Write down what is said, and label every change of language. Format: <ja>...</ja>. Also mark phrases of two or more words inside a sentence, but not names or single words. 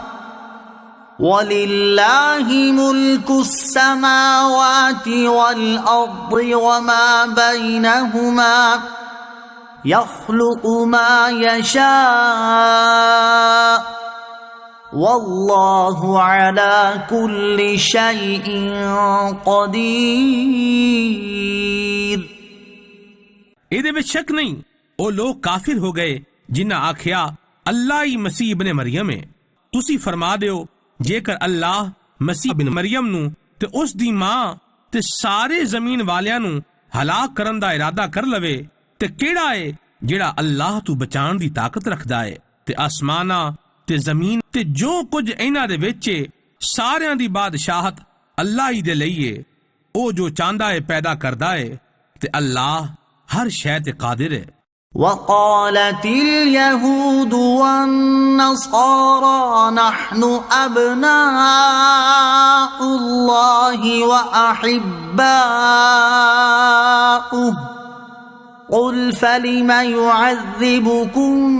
<ar>ولله ملك السماوات والأرض وما بينهما يخلق ما يشاء والله على كل شيء قدير</ar> <pa>ਇਹਦੇ ਵਿੱਚ ਸ਼ੱਕ ਨਹੀਂ ਉਹ ਲੋਕ ਕਾਫਿਰ ਹੋ ਗਏ ਜਿਨ੍ਹਾਂ ਆਖਿਆ ਅੱਲਾਹ ਹੀ ਮਸੀਹ ਇਬਨ ਮਰੀਮ ਹੈ ਤੁਸੀਂ ਫਰਮਾ ਦਿਓ ਜੇਕਰ ਅੱਲਾਹ ਮਸੀਹ ਇਬਨ ਮਰੀਮ ਨੂੰ ਤੇ ਉਸ ਦੀ ਮਾਂ ਤੇ ਸਾਰੇ ਜ਼ਮੀਨ ਵਾਲਿਆਂ ਨੂੰ ਹਲਾਕ ਕਰਨ ਦਾ ਇਰਾਦਾ ਕਰ ਲਵੇ ਤੇ ਕਿਹੜਾ ਹੈ ਜਿਹੜਾ ਅੱਲਾਹ ਤੋਂ ਬਚਾਉਣ ਦੀ ਤਾਕਤ ਰੱਖਦਾ ਹੈ ਤੇ ਆਸਮਾਨਾਂ ਤੇ ਜ਼ਮੀਨ ਤੇ ਜੋ ਕੁਝ ਇਹਨਾਂ ਦੇ ਵਿੱਚ ਹੈ ਸਾਰਿਆਂ ਦੀ ਬਾਦਸ਼ਾਹਤ ਅੱਲਾਹ ਹੀ ਦੇ ਲਈ ਹੈ ਉਹ ਜੋ ਚਾਹੁੰਦਾ ਹੈ ਪੈਦਾ ਕਰਦਾ ਹੈ ਤੇ ਅੱਲਾਹ ਹਰ ਸ਼ੈ ਤੇ ਕਾਦਰ ਹੈ</pa> <ar>وقالت اليهود والنصارى نحن أبناء الله وأحباؤه قل فلم يعذبكم</ar>